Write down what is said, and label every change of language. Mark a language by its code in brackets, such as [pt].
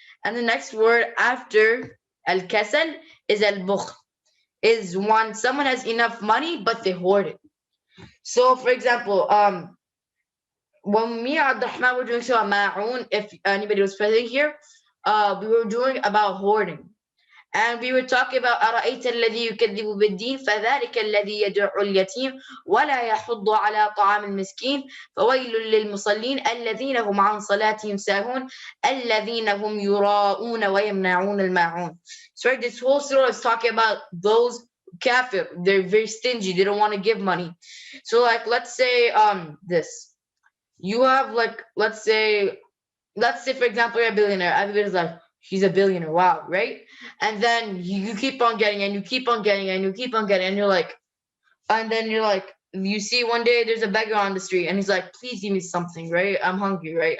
[en] And the next word after al-kasal is al-bukhl, is when someone has enough money but they hoard it. So for example, when me and Abdurrahman were doing Surah Ma'un, if anybody was present here, we were doing about hoarding. And we were talking about [ar] أَرَأَيْتَ الَّذِي يُكَذِّبُ بِالدِّينِ فَذَلِكَ الَّذِي يَدُعُّ الْيَتِيمَ وَلَا يَحُضُّ عَلَى طَعَامِ الْمِسْكِينِ فَوَيْلٌ لِلْمُصَلِّينَ الَّذِينَ هُمْ عَنْ صَلَاتِهِمْ سَاهُونَ الَّذِينَ هُمْ يُرَاءُونَ وَيَمْنَعُونَ الْمَاعُونَ. [en] So this whole surah is talking about those kafir. They're very stingy. They don't want to give money. So like let's say this. You have like let's say for example you're a billionaire. Everybody's like, he's a billionaire, wow, right? And then you keep on getting and you keep on getting and you keep on getting, and then you're like, you see one day there's a beggar on the street and he's like, please give me something, right? I'm hungry, right?